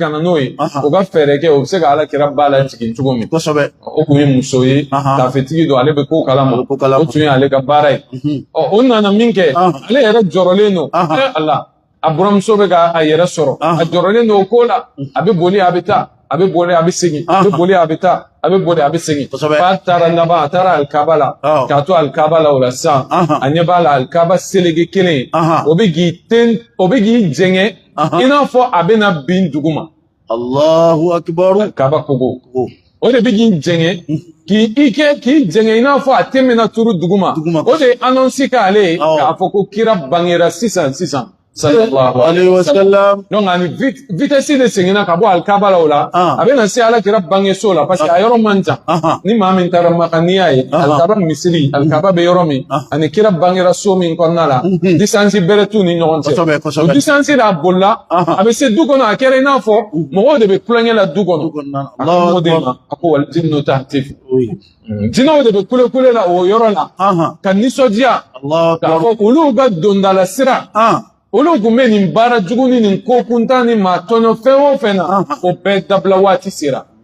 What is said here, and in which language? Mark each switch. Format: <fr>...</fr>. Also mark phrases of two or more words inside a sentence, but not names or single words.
<bm>ka na n'o ye o ka fɛɛrɛ kɛ o bɛ se ka alakira ba la jigin cogo min o tun ye muso ye tafetigi don ale bɛ ko kalama o tun ye ale ka baara ye o nana min kɛ ale yɛrɛ jɔrɔlen don ala a buramuso bɛ ka a yɛrɛ sɔrɔ a jɔrɔlen don o ko la a bɛ boli a bɛ taa a bɛ boli a bɛ segin a bɛ boli a bɛ taa a bɛ boli a bɛ segin f'a taara laban a taara alikaba la k'a to alikaba la o la sisan a ɲɛ b'a la alikaba seleke kelen o bɛ k'i jɛngɛ i n'a fɔ a bɛna bin dugu ma</bm> <ar>الله أكبر</ar> <bm>alikaba kogo o de bɛ k'i jɛngɛ k'i jɛngɛ i n'a fɔ a tɛ mɛna turu dugu ma o de ye annonce k'ale ye k'a fɔ ko kira bangera sisan</bm> <ar>صلى الله عليه وسلم</ar> <bm>donc ani vitesse de segina ka bɔ alikaba la o la a bɛna se alakira bangeso la</bm> <fr>parce que</fr> <bm>a yɔrɔ man jan ni maa min taara Maka n'i y'a ye alikaba misiri alikaba bɛ yɔrɔ min ani kira bangera so min kɔnɔna la distance bɛrɛ t'u ni ɲɔgɔn cɛ o distance de a bolila a bɛ se du kɔnɔ a kɛra i n'a fɔ mɔgɔw de bɛ kulonkɛ la du kɔnɔ a ko o de ma a ko</bm> <ar>والجن تهتف</ar> <bm>jinɛw de bɛ kule la o yɔrɔ la ka nisɔndiya k'a fɔ olu ka dondala sira olu tun bɛ nin baara jugu ni nin ko kuntan ni maa tɔɲɔ fɛn o fɛn na o bɛɛ dabila waati sera</bm>